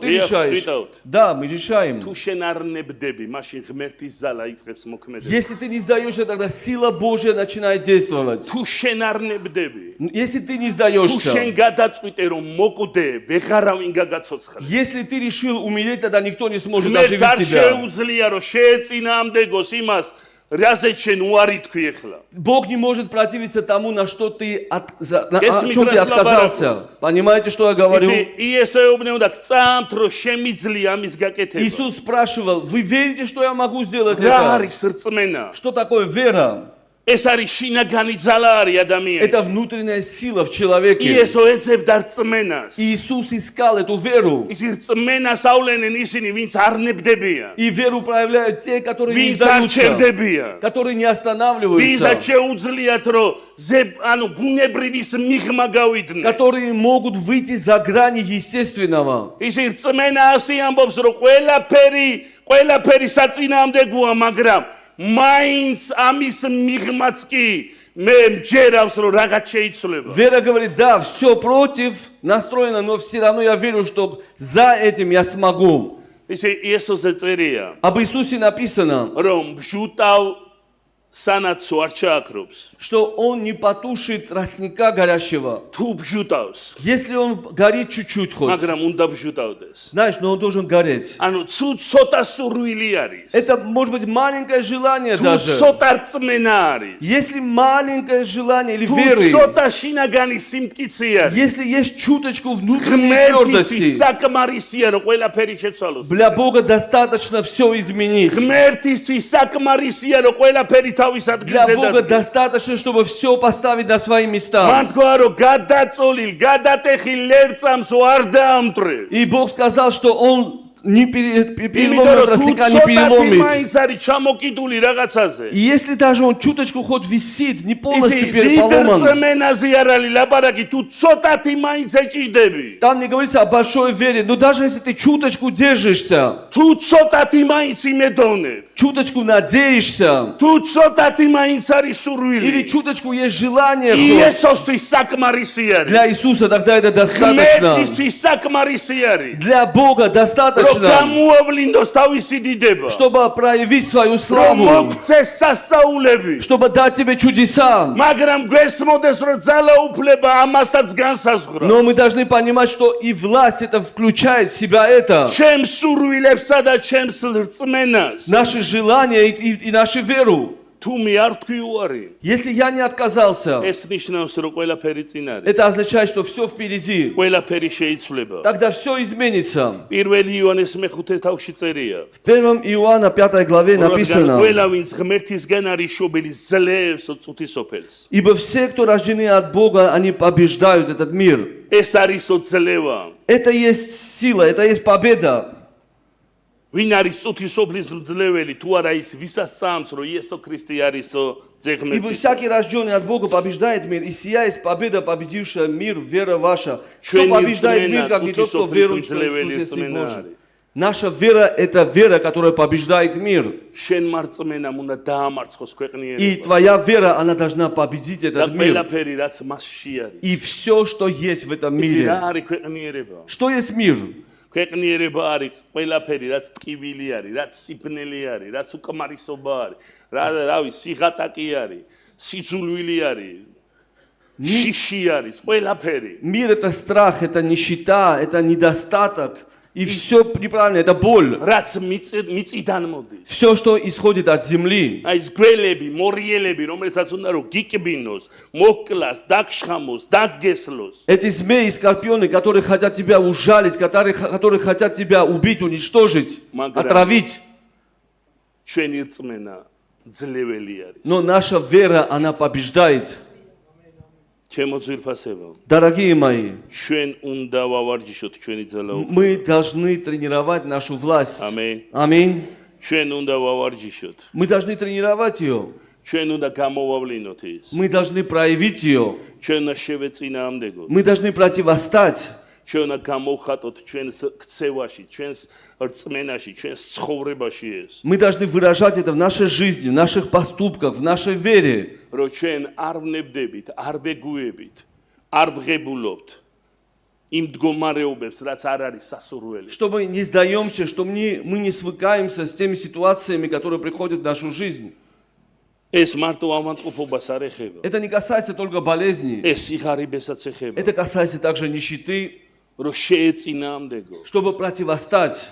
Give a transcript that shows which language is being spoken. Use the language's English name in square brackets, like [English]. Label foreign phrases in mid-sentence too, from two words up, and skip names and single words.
[Russian] Я решаешь. вспитал. Да, мы решаем. [Georgian] თუ შენ არ ნებდები, მაშინ ღმერთის ძალა იწყებს მოქმედებას. [Russian] Если ты не сдаешься, тогда сила Божья начинает действовать. [Georgian] თუ შენ არ ნებდები, [Russian] Если ты не [Georgian] თუ შენ [Russian] сдаешься, [Georgian] გადაწყვიტე რომ მოკვდე, ვეღარავინ გაგაცოცხლე. [Russian] если ты решил умереть, тогда никто не сможет оживить [Georgian] ღმერთს არ [Russian] тебя. [Georgian] შეუძლია რომ შეეწინააღმდეგოს იმას, რაზე შენ უარი თქვი ახლა. [Russian] Бог не может противиться тому, на что ты Если о чем ты мы отказался. Понимаете, что я говорю? [Georgian] იესო ეუბნებოდა, გწამთ რომ შემიძლია ამის გაკეთება. [Russian] Иисус спрашивал, вы верите, что я могу сделать [Georgian] რა [Russian] это? [Georgian] არის რწმენა? [Russian] Что такое вера? [Georgian] ეს არის შინაგანი ძალა არის ადამიანში. [Russian] Это внутренняя сила в человеке. [Georgian] იესო ეძებდა რწმენას. [Russian] Иисус искал эту веру. [Georgian] ის რწმენას ავლენენ ისინი, ვინც არ ნებდებიან. [Russian] И веру проявляют те, которые не [Georgian] ვინც არ [Russian] сдаются, [Georgian] ჩერდებიან. [Russian] которые не [Georgian] ვინც [Russian] останавливаются, [Georgian] შეუძლიათ რომ ბუნებრივის მიღმა გავიდნენ. [Russian] которые могут выйти за грани естественного. [Georgian] ის რწმენა ასე ამბობს, რომ ყველაფერი საწინააღმდეგოა, მაგრამ მაინც ამის მიღმაც კი მე მჯერავს რომ რაღაც შეიცვლება. [Russian] Вера говорит, да, все против настроено, но все равно я верю, что за этим я смогу. [Georgian] ისე იესოზე წერია, [Russian] Об Иисусе написано, [Georgian] რომ ბჟუტავ სანაცო არ ჩააქრობს. [Russian] что Он не потушит тростника горящего. [Georgian] თუ ბჟუტავს, [Russian] Если он горит чуть-чуть хоть, [Georgian] მაგრამ უნდა ბჟუტავდეს. [Russian] знаешь, но он должен гореть. [Georgian] ანუ ცოტა სურვილი არის. [Russian] Это может быть маленькое желание [Georgian] თუ [Russian] даже. [Georgian] ცოტა რწმენა არის. [Russian] Если маленькое желание или [Georgian] თუ [Russian] веры, [Georgian] ცოტა შინაგანი სიმტკიცე არის. [Russian] если есть чуточку внутренней [Georgian] ღმერთისთვის [Russian] твердости, [Georgian] საკმარისია რომ ყველაფერი შეცვალოს. [Russian] для Бога достаточно все изменить. [Georgian] ღმერთისთვის საკმარისია რომ ყველაფერი თავის [Russian] Для Бога [Georgian] ადგილზე. [Russian] достаточно, чтобы все поставить на свои места. [Georgian] მან თქვა რომ გადაწოლილ, გადატეხილ ლერწამს არ დაამტვრევ. [Russian] И Бог сказал, что Он переломит, [Georgian] იმიტომ [Russian] растека не [Georgian] რომ თუ [Russian] переломит. [Georgian] მაინც არის ჩამოკიდული რაღაცაზე. [Russian] И если даже он чуточку хоть висит, не [Georgian] ისი [Russian] полностью [Georgian] დიდ [Russian] переполоман, [Georgian] რწმენაზე არ არის ლაპარაკი, თუ ცოტათი маინც ეჭიდები. [Russian] там не говорится о большой вере, но даже если ты чуточку держишься, [Georgian] თუ ცოტათი მაინც იმედოვნებ, [Russian] чуточку надеешься, [Georgian] თუ ცოტათი მაინც არის [Russian] или [Georgian] სურვილი, [Russian] чуточку есть желание, хоть, [Georgian] იესოსთვის საკმარისი არის. [Russian] для Иисуса тогда это достаточно. [Georgian] ღმერთისთვის საკმარისი არის. [Russian] Для Бога [Georgian] რომ [Russian] достаточно, [Georgian] გამოავლინოს თავისი დიდება. [Russian] чтобы проявить свою [Georgian] რომ [Russian] славу, [Georgian] მოგცეს სასაულები. [Russian] чтобы дать тебе чудеса. [Georgian] მაგრამ გვესმოდეს რომ ძალაუფლება ამასაც განსაზღვრავს. [Russian] Но мы должны понимать, что и власть это включает в себя это. [Georgian] ჩემს სურვილებსა და ჩემს რწმენას. [Russian] Наши желания и нашу веру. [Georgian] თუ მე არ თქვი უარი, [Russian] Если я не отказался, [Georgian] ეს ნიშნავს რომ ყველაფერი წინ არის. [Russian] это означает, что все впереди. [Georgian] ყველაფერი შეიცვლება. [Russian] Тогда все изменится. [Georgian] 1 იოანეს მეხუთე თავში წერია. [Russian] В 1 Иоанна 5 главе [Georgian] რადგან [Russian] написано: [Georgian] ყველა ვინც ღმერთისგან არის შობილი ძლევს წუთისოფელს. [Russian] «Ибо все, кто рождены от Бога, они побеждают этот мир». [Georgian] ეს არისო ძლევა. [Russian] Это есть сила, это есть победа. [Georgian] ვინ არის წუთისოფლის მძლეველი, თუ არა ის ვისაც სამს რომ იესო ქრისტე არისო [Russian] «Ибо [Georgian] ძეგმეთი. [Russian] всякий, рожденный от Бога, побеждает мир, и сия есть победа, победившая мир, вера ваша». Кто [Georgian] Ჩვენი [Russian] побеждает мир, [Georgian] რწმენა [Russian] как не тот, кто [Georgian] წუთისოფლის [Russian] верует, что [Georgian] მძლეველი [Russian] Иисус есть Сын [Georgian] რწმენა [Russian] Божий. [Georgian] არის. [Russian] Наша вера – это вера, которая побеждает мир. [Georgian] შენ მარწმენამ უნდა დაამარცხოს [Russian] И [Georgian] ქვეყნიერება. [Russian] твоя вера, она должна победить [Georgian] და [Russian] этот мир. [Georgian] ყველაფერი რაც მასში არის. [Russian] И все, что есть в этом [Georgian] იცი რა [Russian] мире. [Georgian] არის ქვეყნიერება? [Russian] Что есть мир? ქვეყნიერება არის ყველაფერი რაც ტკივილი არის, რაც სიბნელი არის, რაც უკმარისობა არის, რავი, სიღატაკი არის, სიძულვილი არის, შიში არის, ყველაფერი. Мир – это страх, это нищета, это недостаток. И все неправильно, это боль. [Georgian] რაც მიწიდან მოდის. [Russian] Все, что исходит от земли. [Georgian] აი ეს გველები, მორიელები, რომელსაც უნდა რომ გიკბინოს, მოკლას, დაგშხამოს, დაგგესლოს. [Russian] Эти змеи и скорпионы, которые хотят тебя ужалить, которые хотят тебя убить, уничтожить, отравить. [Georgian] ჩვენი რწმენა ძლეველი არის. [Russian] Но наша вера, она побеждает. [Georgian] ჩემო ძვირფასებო, [Russian] Дорогие мои, [Georgian] ჩვენ უნდა ვავარჯიშოთ ჩვენი ძალაუფლება. [Russian] мы должны тренировать нашу власть. [Georgian] ამენ. [Russian] Аминь. [Georgian] ჩვენ უნდა ვავარჯიშოთ. [Russian] Мы должны тренировать ее. [Georgian] ჩვენ უნდა გამოვავლინოთ ის. [Russian] Мы должны проявить ее. [Georgian] ჩვენ უნდა შევეწინააღმდეგოთ. [Russian] Мы должны противостать. [Georgian] ჩვენ უნდა გამოვხატოთ ჩვენს ქცევაში, ჩვენს რწმენაში, ჩვენს ცხოვრებაში ეს. [Russian] Мы должны выражать это в нашей жизни, в наших поступках, в нашей вере. [Georgian] რომ ჩვენ არ ვნებდებით, არ ვეგუებით, არ ვღებულობთ იმ მდგომარეობებს, რაც არ არის სასურველი. [Russian] Что мы не сдаемся, что мы не свыкаемся с теми ситуациями, которые приходят в нашу жизнь. [Georgian] ეს მარტო ავადმყოფობას არ ეხება. [Russian] Это не касается только болезней. [Georgian] ეს სიღარიბესაც ეხება. [Russian] Это касается также нищеты, [Georgian] რომ შეეწინააღმდეგო. [Russian] чтобы противостать.